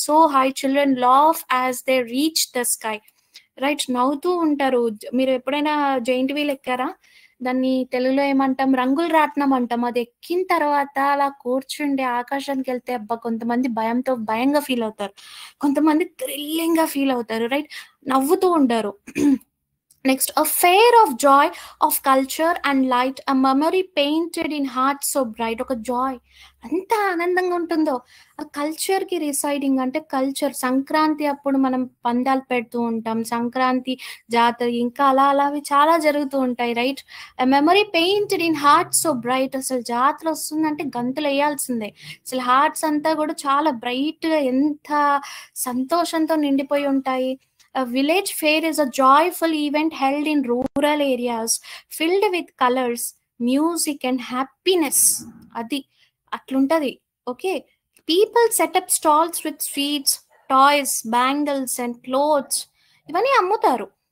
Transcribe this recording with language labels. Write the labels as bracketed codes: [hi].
[en] So high children laugh as they reach the sky, right? [te] నవ్వుతూ ఉంటారు. మీరు ఎప్పుడైనా జెయింట్ వీల్ ఎక్కారా? దాన్ని తెలుగులో ఏమంటాం, రంగుల రాట్నం అంటాం. అది ఎక్కిన తర్వాత అలా కూర్చుండి ఆకాశానికి వెళ్తే, అబ్బా, కొంతమంది భయంగా ఫీల్ అవుతారు, కొంతమంది థ్రిల్లింగ్ గా ఫీల్ అవుతారు, రైట్? నవ్వుతూ ఉంటారు. [en] Next, a fair of joy, of culture and light, a memory painted in hearts so bright. [te] ఒక జాయ్, ఎంత ఆనందంగా ఉంటుందో. ఆ కల్చర్ కి రిసైడింగ్ అంటే కల్చర్. సంక్రాంతి అప్పుడు మనం పందాలు పెడుతూ ఉంటాం, సంక్రాంతి జాతర, ఇంకా అలా అవి చాలా జరుగుతూ ఉంటాయి, right? [en] a memory painted in hearts so bright. [te] అసలు జాతర వస్తుందంటే గంతులు వేయాల్సిందే. అసలు హార్ట్స్ అంతా కూడా చాలా బ్రైట్ గా, ఎంత సంతోషంతో నిండిపోయి ఉంటాయి. [en] A village fair is a joyful event held in rural areas, filled with colors, music and happiness. [te] Adi atluntadi. [en] Okay. People set up stalls with sweets, toys, bangles and clothes. [te] Ivanni ammutaru.